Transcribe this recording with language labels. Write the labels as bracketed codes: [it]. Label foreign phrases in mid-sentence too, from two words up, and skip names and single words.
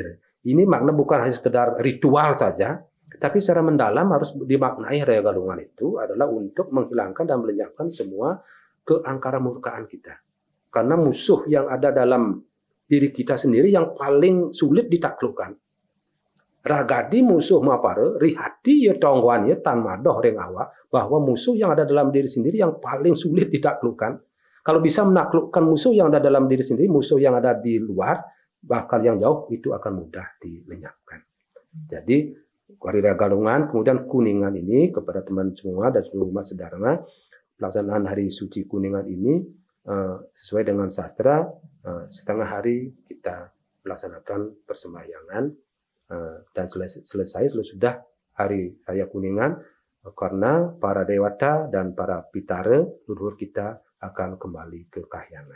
[id] Ini makna bukan hanya sekedar ritual saja, tapi secara mendalam harus dimaknai Raya Galungan itu adalah untuk menghilangkan dan melenyapkan semua keangkara murkaan kita. Karena musuh yang ada dalam diri kita sendiri yang paling sulit ditaklukkan. [kaw] Ragadi musuh mapare, rihati ya tongguan ya tan madoh ring awak, [id] bahwa musuh yang ada dalam diri sendiri yang paling sulit ditaklukkan. Kalau bisa menaklukkan musuh yang ada dalam diri sendiri, musuh yang ada di luar, bahkan yang jauh, itu akan mudah dilenyapkan. Jadi, Hari Raya Galungan, kemudian Kuningan ini, kepada teman semua dan seluruh umat sedharma, pelaksanaan Hari Suci Kuningan ini, sesuai dengan sastra, setengah hari kita melaksanakan persembahyangan, dan selesai sudah Hari Raya Kuningan, karena para dewata dan para pitara leluhur kita akan kembali ke kahyangan.